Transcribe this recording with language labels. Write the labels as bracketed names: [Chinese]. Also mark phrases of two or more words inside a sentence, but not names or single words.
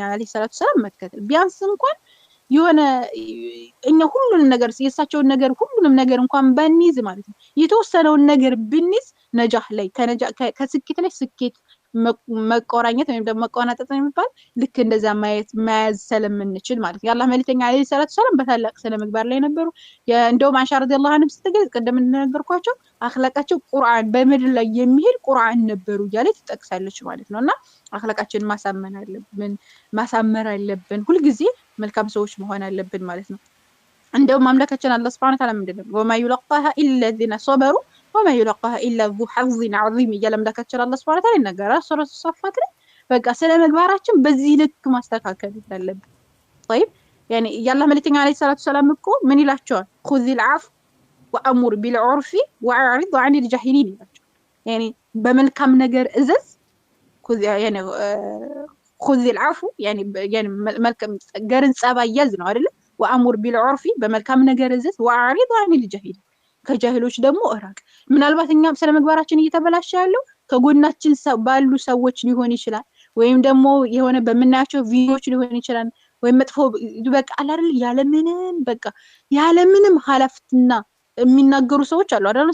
[Arabic] عليه الصلاة والسلام [Amharic] መከተል ቢያንስ እንኳን የሆነ እኛ ሁሉንም ነገር የሳቸውን ነገር ሁሉንም ነገር እንኳን ባንይዝ ማለት ነው የተወሰነውን ነገር ብንይዝ ነጃህ ላይ ከስኬት ላይ ስኬት መቆራኘት ወይም ደግሞ መቆናጠጥ የሚባል ልክ እንደዛ መያዝ ስለምንችል ማለት ነው። የአላህ መልእክተኛ [Arabic] عليه الصلاة والسلام [Amharic] በታላቅ ስነ ምግባር ላይ ነበሩ። እንደውም አይሻ [Arabic] رضي الله عنها [Amharic] ስትገልጽ ቀደም እንደነገርኳቸው አኽላቃቸው ቁርአን በምድር ላይ የሚሄድ ቁርአን ነበሩ እያለች ትጠቅሳለች ማለት ነውና አኽላቃችንን ማሳመር አለብን። ሁልጊዜ መልካም ሰዎች መሆን አለብን ማለት ነው። እንደውም አምላካችን አላህ [Arabic] سبحانه وتعالى [Amharic] ምንድነው [Arabic] وما يلقاها إلا الذين صبروا وما يلقاها الا ذو حظ عظيم [Amharic] እያለ አምላካችን አላህ [Arabic] سبحانه وتعالى [Amharic] ይናገራል ሱረቱ ሷፋት ላይ። በቃ ስለ ምግባራችን በዚህ ልክ ማስተካከል አለብን። [Arabic] طيب يعني [Amharic] የአላህ መልእክተኛ [Arabic] عليه الصلاة والسلام [Amharic] እኮ ምን ይላቸዋል? [Arabic] خذ العفو وأمر بالعرف وأعرض عن الجاهلين [Amharic] ይላቸዋል። يعني በመልካም ነገር እዘዝ [Arabic] يعني خذ العفو يعني [Amharic] መልካም ገርን ጸባይ ያዝ ነው አይደል? [Arabic] وأمر بالعرف [Amharic] በመልካም ነገር እዘዝ [Arabic] وأعرض عن الجاهلين [Amharic] ከጃሂሎች ደግሞ እራቅ። ምናልባት እኛም ስለ ምግባራችን እየተበላሸ ያለው ከጎናችን ባሉ ሰዎች ሊሆን ይችላል፣ ወይም ደግሞ የሆነ በመናያቸው ቪዲዮዎች ሊሆን ይችላል፣ ወይም መጥፎ በቃ አይደል ያለምንም ኃላፊነትና የሚናገሩ ሰዎች አሉ አይደል?